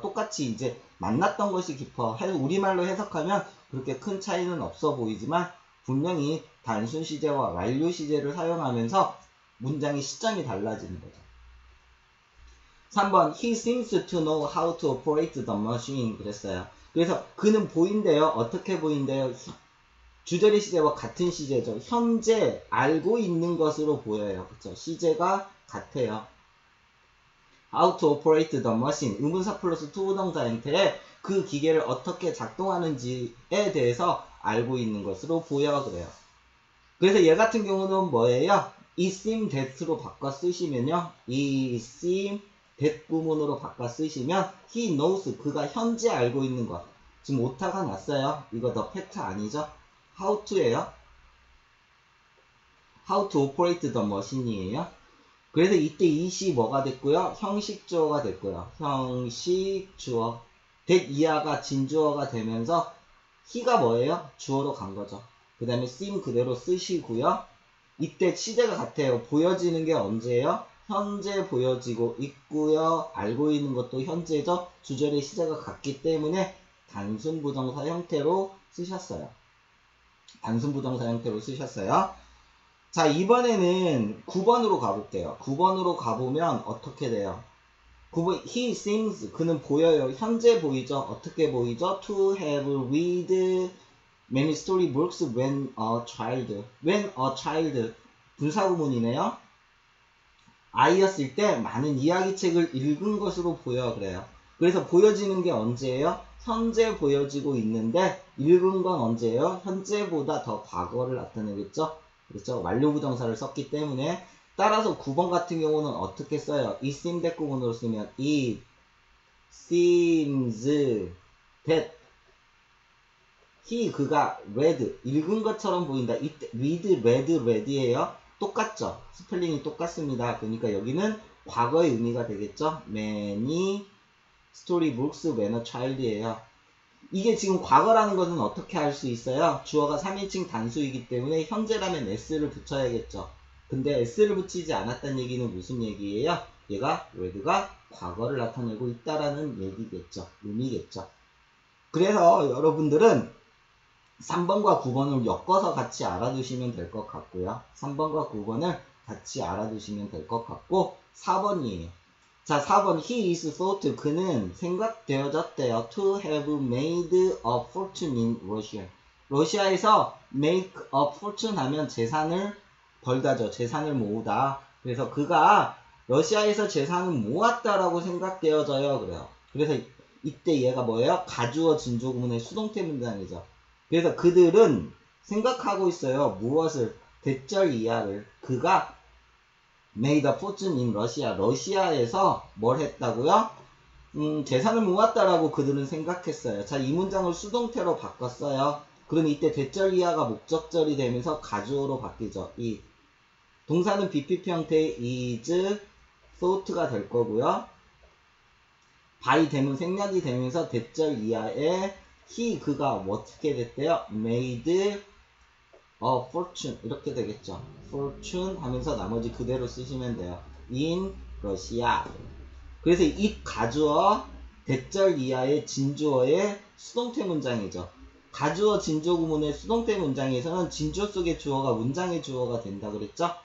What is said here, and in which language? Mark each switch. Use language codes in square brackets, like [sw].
[ko] 똑같이 이제 만났던 것이 기뻐. 우리말로 해석하면 그렇게 큰 차이는 없어 보이지만 분명히 단순 시제와 완료 시제를 사용하면서 문장의 시점이 달라지는 거죠. [en] 3번 He seems to know how to operate the machine [ko] 그랬어요. 그래서 그는 보인대요. 어떻게 보인대요? 주절의 시제와 같은 시제죠. 현재 알고 있는 것으로 보여요. 그렇죠? 시제가 같아요. [en] How to operate the machine. [ko] 의문사 플러스 투부정사 형태의 그 기계를 어떻게 작동하는지에 대해서 알고 있는 것으로 보여 그래요. 그래서 얘 같은 경우는 뭐예요? [en] It seems that로 [ko] 바꿔 쓰시면요. [en] It seems that [ko] 구문으로 바꿔 쓰시면 [en] he knows [ko] 그가 현재 알고 있는 것. 지금 오타가 났어요. 이거 [en] the fact [ko] 아니죠? [en] how to예요. how to operate the machine이에요. [ko] 그래서 이때 it이 뭐가 됐고요? 형식 주어가 됐고요. 형식 주어. that 이하가 진주어가 되면서 he가 뭐예요? 주어로 간 거죠. 그 다음에 seem 그대로 쓰시고요. 이때 시제가 같아요. 보여지는 게 언제예요? 현재 보여지고 있고요. 알고 있는 것도 현재죠. 주절의 시제가 같기 때문에 단순 부정사 형태로 쓰셨어요. 단순 부정사 형태로 쓰셨어요. 자, 이번에는 9번으로 가볼게요. 9번으로 가보면 어떻게 돼요? 9번, [en] he seems, [ko] 그는 보여요. 현재 보이죠? 어떻게 보이죠? [en] To have read many storybooks when a child. when a child. [ko] 분사구문이네요. 아이였을 때 많은 이야기책을 읽은 것으로 보여 그래요. 그래서 보여지는 게 언제예요? 현재 보여지고 있는데 읽은 건 언제예요? 현재보다 더 과거를 나타내겠죠? 그렇죠? 완료 부정사를 썼기 때문에 따라서 9번 같은 경우는 어떻게 써요? [en] it seems that [ko] 구문으로 쓰면 [en] it seems that he [ko] 그가 [en] read [ko] 읽은 것처럼 보인다. 이때 read이에요. 똑같죠? 스펠링이 똑같습니다. 그러니까 여기는 과거의 의미가 되겠죠? [en] many storybooks when a child이에요. [ko] 이게 지금 과거라는 것은 어떻게 할 수 있어요? 주어가 3인칭 단수이기 때문에 현재라면 s를 붙여야겠죠. 근데 s를 붙이지 않았다는 얘기는 무슨 얘기예요? 얘가 read가 과거를 나타내고 있다라는 얘기겠죠. 의미겠죠. 그래서 여러분들은 3번과 9번을 엮어서 같이 알아두시면 될 것 같고요. 3번과 9번을 같이 알아두시면 될 것 같고 4번이에요. 자, 4번 [en] he is thought [ko] 그는 생각되어졌대요. [en] to have made a fortune in Russia. [ko] 러시아에서 make a fortune 하면 재산을 벌다죠. 재산을 모으다. 그래서 그가 러시아에서 재산을 모았다라고 생각되어져요. 그래요. 그래서 이때 얘가 뭐예요? 가주어 진조구문의 수동태 문장이죠. 그래서 그들은 생각하고 있어요. 무엇을? 대절 이하를. 그가 [en] made a fortune in Russia. [ko] 러시아에서 뭘 했다고요? 재산을 모았다라고 그들은 생각했어요. 자, 이 문장을 수동태로 바꿨어요. 그럼 이때 대절 이하가 목적절이 되면서 가주어로 바뀌죠. 이 동사는 BPP 형태의 is, thought가 될 거고요. by 되면 생략이 되면서 대절 이하에 he 그가 어떻게 됐대요? [en] made a fortune [ko] 이렇게 되겠죠. fortune 하면서 나머지 그대로 쓰시면 돼요. [en] in Russia. [ko] 그래서 이 가주어 대절 이하의 진주어의 수동태 문장이죠. 가주어 진주어 구문의 수동태 문장에서는 진주어 속의 주어가 문장의 주어가 된다 그랬죠?